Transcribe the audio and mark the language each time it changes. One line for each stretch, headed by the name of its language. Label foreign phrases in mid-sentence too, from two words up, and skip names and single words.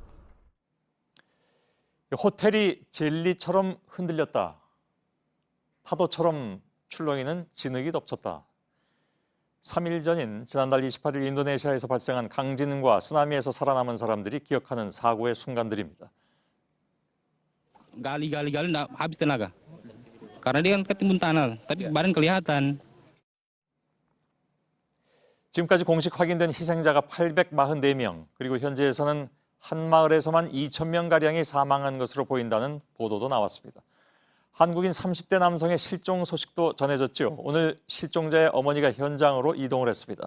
Korean: 호텔이 젤리처럼 흔들렸다. 파도처럼 출렁이는 진흙이 덮쳤다. 3일 전인 지난달 28일 인도네시아에서 발생한 강진과 쓰나미에서 살아남은 사람들이 기억하는 사고의 순간들입니다.
Indonesian: Gali habis tenaga. Karena dia kan ketimbun tanah, tapi badan kelihatan.
Korean: 지금까지 공식 확인된 희생자가 844명, 그리고 현지에서는 한 마을에서만 2,000명가량이 사망한 것으로 보인다는 보도도 나왔습니다. 한국인 30대 남성의 실종 소식도 전해졌죠. 오늘 실종자의 어머니가 현장으로 이동을 했습니다.